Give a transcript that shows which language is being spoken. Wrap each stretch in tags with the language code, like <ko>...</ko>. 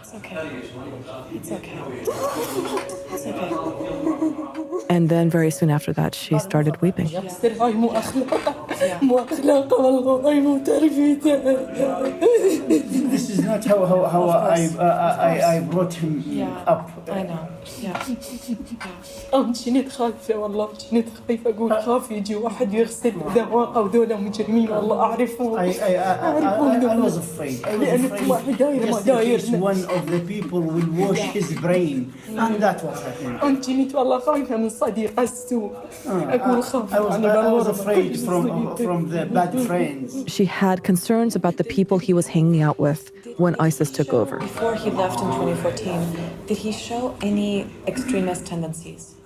<en>It's okay. And then very soon after that, she started weeping. This is not how I brought him up. I know. Yeah.</en> <ar>جنيت خايفة والله جنيت خايفة أقول خاف يجي واحد يغسل دواقة ودول مجرمين والله أعرفهم.</ar> <en>I was afraid. He's one of the people will wash his brain, and that was happening.</en> <ar>جنيت والله خايفة من صديق السوء. أقول خاف.</ar> <en>I was afraid from the bad friends. She had concerns about the people he was hanging out with when ISIS took over. Before he left in 2014, did he show any extremist tendencies?</en>